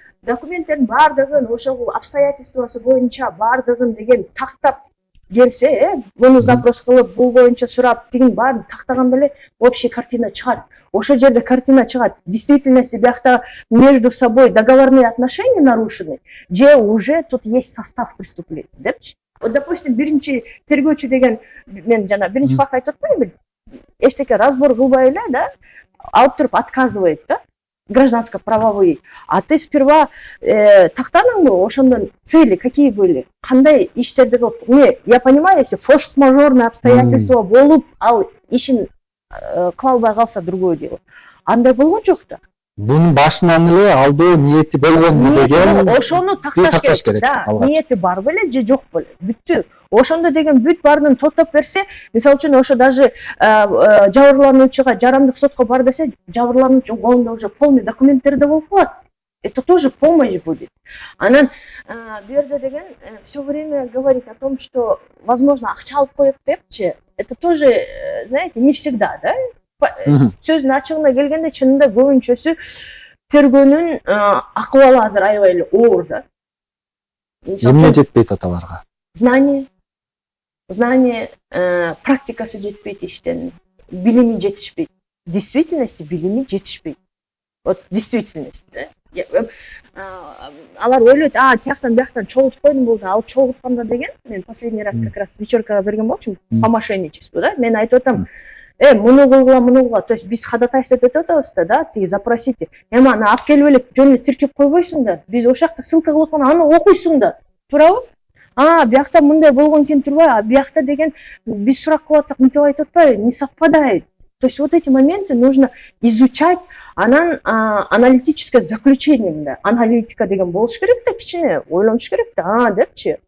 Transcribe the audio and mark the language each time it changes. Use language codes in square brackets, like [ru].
[ky] Документтердин баардыгын, ошол обстоятельствосы боюнча баардыгын деген тактап келсе, буну запрос кылып, бул боюнча сурап, тигин баарын тактаганда эле общий картина чыгат. Ошол жерде картина чыгат. [ru] В действительности биякта между собой договорные отношения нарушены, же уже тут есть состав преступления, депчи. [ky] Вот, допустим, биринчи тергөөчү деген, мен жана биринчи факт айтып атпаймынбы? Эчтеке разбор кылбай эле, да, алып туруп отказывает, да? [ru] Гражданско-правовые. А ты сперва [ky] тактаныңбы, ошондон [ru] цели какие были? [ky] Кандай иштерди кылып? [ru] Я понимаю, если форс-мажорное обстоятельство [ky] болуп, ал ишин кыла албай калса [ru] другое дело. [ky] Андай болгон жок да. Бунун башынан эле алдоо ниети болгонбу деген ошону такташ керек. Да, ниети бар беле же жок беле? Бүттү. Ошондо деген бүт баарын топтоп берсе, мисалы үчүн ошо даже жабырлануучуга жарандык сотко бар десе, жабырлануучунун колунда уже полный документтер да болуп калат. [ru] Это тоже помощь будет. [ky] Анан бу жерде деген [ru] все время говорить о том, что возможно [ky] акча алып коет депчи, [ru] это тоже, знаете, не всегда, да? [ky] Сөздүн ачыгына келгенде чынында көбүнчөсү тергөөнүн акыбалы азыр аябай эле оор да. Эмне жетпейт аталарга? Знание, практикасы жетпейт иштен, билими жетишпейт. действительности билими жетишпейт. [ru] Вот действительность, да. [ky] Алар ойлойт, тияктан бияктан чогултуп койдум болду, ал чогултканда деген, мен [ru] последний раз как раз [ky] вечеркага берген болчумун, по мошенничеству, да, мен айтып атам, муну кылгыла, то есть биз ходатайство этип атабыз да, тиги запросите, эми аны алып келип эле жөн эле тиркеп койбойсуң да, биз ошол жакта ссылка кылып аткан, аны окуйсуң да, туурабы? Биякта мындай болгон экен турбайбы, биякта деген биз сурак кылып атсак мынтип айтып атпайбы, [ru] не совпадает. То есть вот эти моменты нужно изучать, [ky] анан аналитическое заключение мындай, аналитика деген болуш керек да, кичине ойлонуш керек да, депчи.